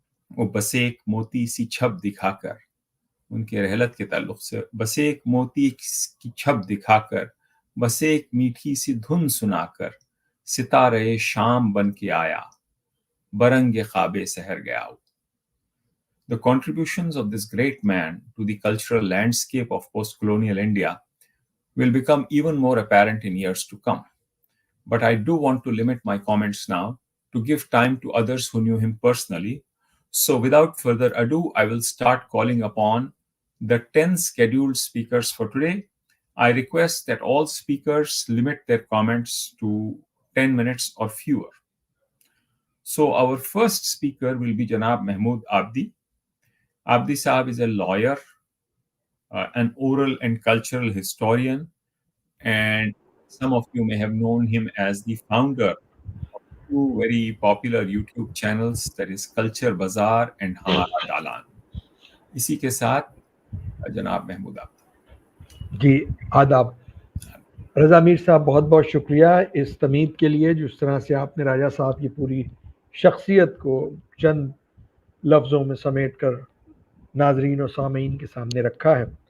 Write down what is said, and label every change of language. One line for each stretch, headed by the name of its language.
Urdu: وہ بس ایک موتی سی چھپ دکھا کر، ان کے رحلت کے تعلق سے، بس ایک موتی کی چھپ دکھا کر، بس ایک میٹھی سی دھن سنا کر، ستارے شام بن کے آیا، برنگ خواب سحر گیا وہ۔
English: The contributions of this great man to the cultural landscape of post-colonial India will become even more apparent in years to come. But I do want to limit my comments now to give time to others who knew him personally. So without further ado, I will start calling upon the 10 scheduled speakers for today. I request that all speakers limit their comments to 10 minutes or fewer. So our first speaker will be Janab Mahmud Abdi. Abdi Sahab is a lawyer, an oral and cultural historian, and some of you may have known him as the founder of 2 very popular YouTube channels, that is Culture Bazaar and Hamara Dalan.
Urdu: اسی کے ساتھ جناب محمود آبدی۔ جی آداب۔ رضا میر صاحب، بہت بہت شکریہ اس تمہید کے لیے، جس طرح سے آپ نے راجہ صاحب کی پوری شخصیت کو چند لفظوں میں سمیٹ کر ناظرین و سامعین کے سامنے رکھا ہے۔